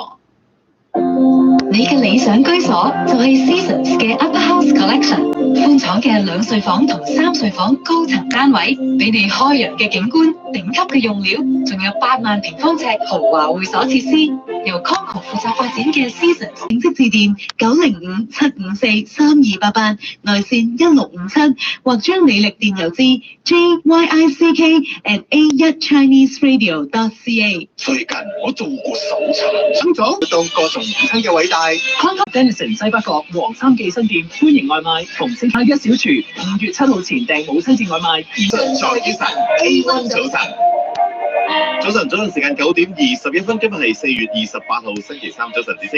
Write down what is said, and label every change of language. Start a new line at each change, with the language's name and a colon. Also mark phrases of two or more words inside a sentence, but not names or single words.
Cantonese: 你嘅理想居所就係 Seasons 嘅 Upper House Collection，寬敞嘅2睡房同3睡房高層單位，俾你開揚嘅景觀、頂級嘅用料，仲有8萬平方尺豪華會所設施。由 Conco 負責發展嘅 Seasons， 請即致電905-754-3288，內線1657，或將履歷電郵至 jyick@a1chineseradio.ca。最近我做過搜查，想做活動歌頌母親嘅偉大。 Conco Denison 西北角黃三記新店歡迎外賣，逢星期一小廚，5月7號前訂母親節外賣。再見神 A1 早晨。早晨時間9:21，今日係4月28號星期三，早晨子星。